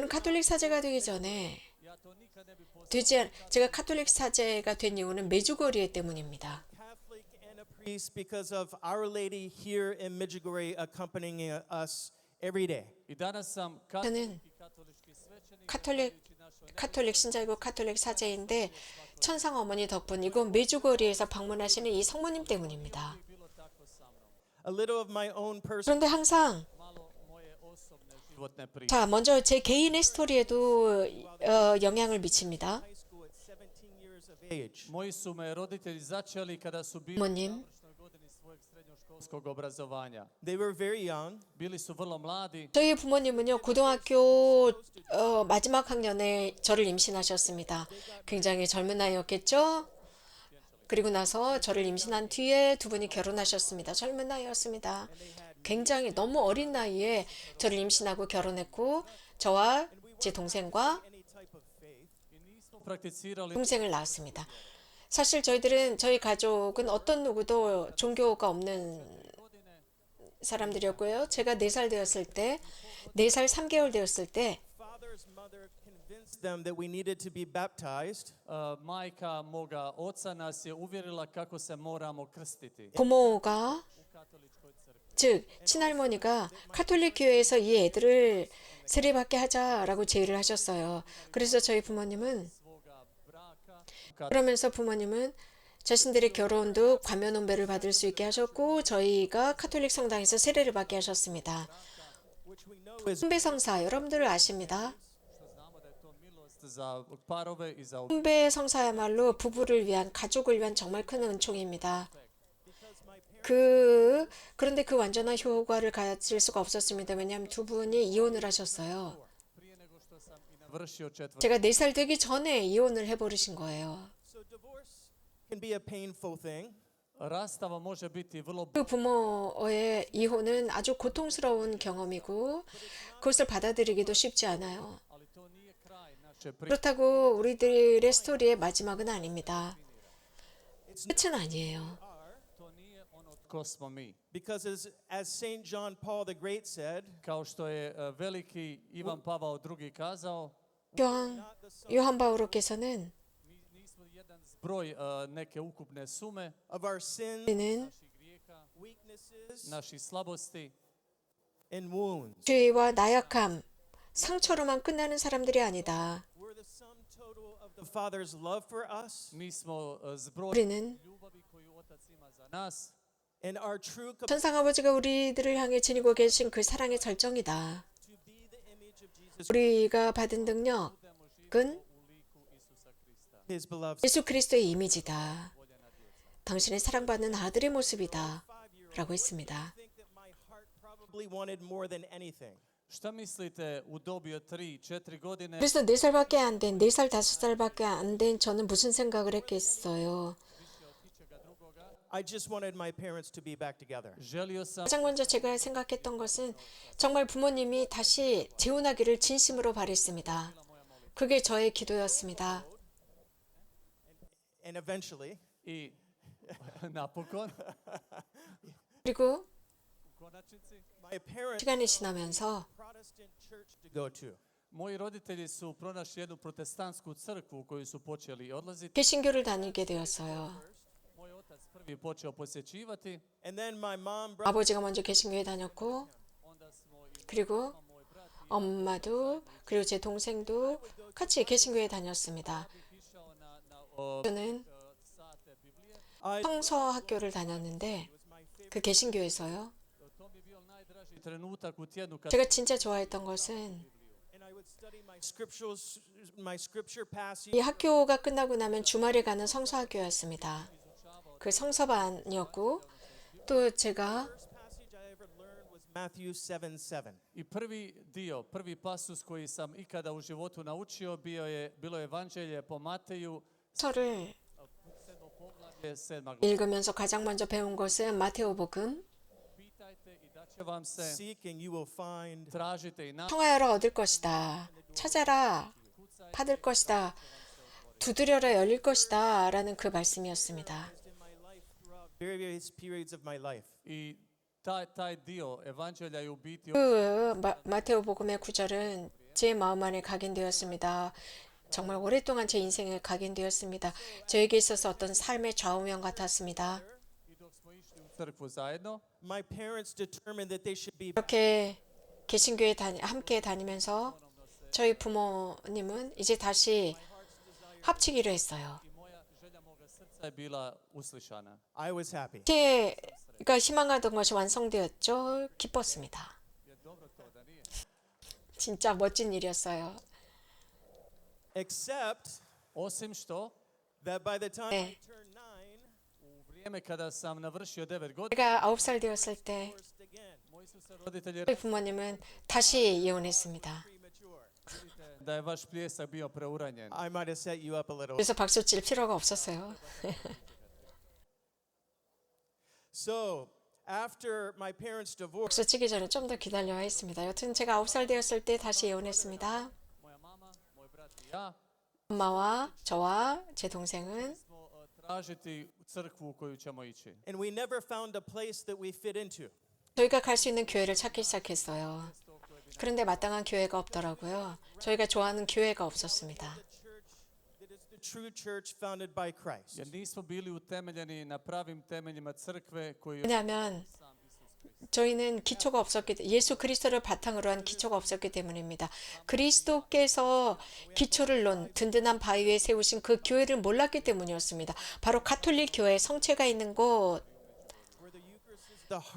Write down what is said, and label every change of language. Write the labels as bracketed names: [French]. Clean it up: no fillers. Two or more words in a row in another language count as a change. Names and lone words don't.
[Korean] 저는 카톨릭 사제가 되기 전에 [Croatian] ja to nikad ne bi postao [Korean] 제가 카톨릭 사제가 된 이유는 메주거리에 때문입니다. [English] Catholic and a priest because of Our Lady here in Medjugorje accompanying us every day. [Croatian] I danas sam [Korean] 저는 [Croatian] katolički svećenik. [Korean] 카톨릭 신자이고 카톨릭 사제인데 천상 어머니 덕분이고 메주거리에서 방문하시는 이 성모님 때문입니다. [English] A little of my own personal [Korean] 그런데 항상 [Croatian] Malo moje osobne životne priče. [Korean] 자 먼저 제 개인의 스토리에도 영향을 미칩니다. [English] high school at 17 years of age. [Croatian] Moji su me roditelji začeli kada su bili [Korean] 부모님 [Croatian] u završnoj godini svojeg srednjoškolskog obrazovanja. [English] They were very young. [Croatian] Bili su vrlo mladi. [Korean] 저희 부모님은요 고등학교 마지막 학년에 저를 임신하셨습니다. 굉장히 젊은 나이였겠죠? 그리고 나서 저를 임신한 뒤에 두 분이 결혼하셨습니다. 젊은 나이였습니다. 굉장히 너무 어린 나이에 저를 임신하고 결혼했고 저와 제 동생과 [English] Any type of faith. [Croatian] I nismo prakticirali [Korean] 동생을 낳았습니다. 사실 저희 가족은 어떤 누구도 종교가 없는 사람들이었고요. 제가 4살 되었을 때, 4살 3개월 되었을 때 [English] Father's mother convinced them that we needed to be baptized. [Croatian] majka moga oca nas je uvjerila kako se moramo krstiti [Korean] 부모가 [Croatian] u katoličkoj crkvi. [Korean] 즉 친할머니가 카톨릭 교회에서 이 애들을 세례받게 하자라고 제의를 하셨어요. 그래서 저희 부모님은 [Croatian] Svoga braka [Korean] 그러면서 부모님은 자신들의 결혼도 과면 혼배를 받을 수 있게 하셨고 저희가 카톨릭 성당에서 세례를 받게 하셨습니다. [English] Which we know is [Korean] 혼배 성사 여러분들 아십니다. [Croatian] što znamo da je to milost za parove i za [Korean] 혼배 성사야말로 부부를 위한 가족을 위한 정말 큰 은총입니다. 그런데 그 완전한 효과를 가질 수가 없었습니다. 왜냐하면 두 분이 이혼을 하셨어요. [Croatian] prije nego što sam i navršio 4. [Korean] 제가 4살 되기 전에 이혼을 해버리신 거예요. [English] so divorce can be a painful thing. [Croatian] Rastava može biti vrlo [Korean] 그 부모의 이혼은 아주 고통스러운 경험이고 그것을 받아들이기도 쉽지 않아요. [Croatian] ali to nije kraj naše priče. [Korean] 그렇다고 우리들의 스토리의 마지막은 아닙니다. 끝은 아니에요. [Croatian] To nije ono tko smo mi. [English] Because as Saint John Paul the Great said, [Croatian] Kao što je veliki Ivan Pavao II kazao, [Korean] 요한 바오로께서는 [Croatian] mi nismo jedan zbroj neke ukupne sume [English] of our sins, [Korean] 우리는 [Croatian] naših grijeha, [English] weaknesses, [Croatian] naših slabosti [English] and wounds. [Korean] 죄와 나약함, 상처로만 끝나는 사람들이 아니다. [English] We're the sum total of the Father's love for us [Croatian] Mi smo zbroj [Korean] 우리는 [Croatian] ljubavi koju Otac ima za nas [English] and our true [Korean] 천상 아버지가 우리들을 향해 지니고 계신 그 사랑의 절정이다. [English] to be the image of Jesus, [Korean] 우리가 받은 능력은 [Croatian] u liku Isusa Krista. [English] His beloved. [Korean] 예수 그리스도의 이미지다. 당신의 사랑받는 아들의 모습이다. 라고 했습니다. [English] I think that my heart probably wanted more than anything. [Croatian] Šta mislite u dobi od 3, 4 godine [Korean] 그래서 4살밖에 안 된, 4살, 5살밖에 안 된 저는 무슨 생각을 했겠어요. [English] I just wanted my parents to be back together. [Croatian] želio sam [Korean] 가장 먼저 제가 생각했던 것은 정말 부모님이 다시 재혼하기를 진심으로 바랬습니다. 그게 저의 기도였습니다. [English] And eventually, [Croatian] i napokon [Korean] 그리고 [Croatian] u konačnici [English] my parents [Korean] 시간이 지나면서 [English] Protestant church to go to. [Croatian] moji roditelji su pronašli jednu protestantsku crkvu u koju su počeli odlaziti. [Korean] 개신교를 다니게 되었어요. [Croatian] Moj otac prvi počeo posjećivati, [English] And then my mom, [Korean] 아버지가 먼저 개신교에 다녔고 [Croatian] onda smo i [Korean] 그리고 [Croatian] moj brat [Korean] 엄마도 그리고 제 동생도 같이 개신교에 다녔습니다. [Croatian] išao na [Korean] 저는 [Croatian] sate Biblije. I [Korean] 성서 학교를 다녔는데 그 개신교에서요. [Croatian] To mi je bio najdraži trenutak u tjednu kad [Korean] 제가 진짜 좋아했던 것은 [English] and I would study my scripture passage. [Korean] 이 학교가 끝나고 나면 주말에 가는 성서 학교였습니다. 그 성서반이었고 또 제가 [English] First passage I ever learned was Matthew 7:7. [Croatian] i prvi pasus koji sam ikada u životu naučio bilo je Evanđelje po Mateju, [Korean] 서를 [Croatian] 7. poglavlje 7. glava. [Korean] 읽으면서 가장 먼저 배운 것은 마테오복음. [Croatian] Pitajte i daće vam se, [English] Seek and you will find. [Croatian] tražite i naći, [Korean] 청하여라 얻을 것이다. 찾아라 받을 것이다. 두드려라 열릴 것이다. 라는 그 말씀이었습니다. [English] In my life throughout various periods of my life. [Croatian] i taj dio Evanđelja je u biti [Korean] 그 마테오복음의 구절은 제 마음 안에 각인되었습니다. 정말 오랫동안 제 인생에 각인되었습니다. 저에게 있어서 어떤 삶의 좌우명 같았습니다. [Croatian] i do dok smo išli u crkvu zajedno, [English] my parents determined that they should be [Korean] 이렇게 개신교에 함께 다니면서 저희 부모님은 이제 다시 합치기로 했어요. [Croatian] i moja želja moga srca je bila uslišana. [English] I was happy. [Korean] 제가 희망하던 것이 완성되었죠. 기뻤습니다. [Croatian] Je dobro to da nije. [Korean] 진짜 멋진 일이었어요. [English] Except [Croatian] Osim što, [English] that by the time [Korean] 네. [English] I turned 9, [Croatian] u vrijeme kada sam navršio 9 godina, [Korean] 제가 9살 되었을 때 [English] divorced again, [Croatian] moji su se roditelji [Korean] 저희 부모님은 다시 이혼했습니다. [English] premature. [Croatian] rekli da je vaš pljesak bio preuranjen. [English] I might have set you up a little. [Korean] 그래서 박수 칠 필요가 없었어요. [English] So, after my parents divorced, [Korean] 박수 치기 전에 좀 더 기다려야 했습니다. 여튼 제가 9살 되었을 때 다시 이혼했습니다. [Croatian] Moja mama, moj brat i ja [Korean] 엄마와 저와 제 동생은 [Croatian] smo tražiti crkvu u koju ćemo ići. [English] and we never found a place that we fit into. [Korean] 저희가 갈 수 있는 교회를 찾기 시작했어요. 그런데 마땅한 교회가 없더라고요. 저희가 좋아하는 교회가 없었습니다. [English] That is the true church founded by Christ. [Croatian] Jer nismo bili utemeljeni na pravim temeljima crkve koju [Korean] 왜냐하면 저희는 기초가 없었기 예수 그리스도를 바탕으로 한 기초가 없었기 때문입니다. 그리스도께서 기초를 놓은 든든한 바위 위에 세우신 그 교회를 몰랐기 때문이었습니다. 바로 가톨릭 교회 성체가 있는 곳 [English] The heart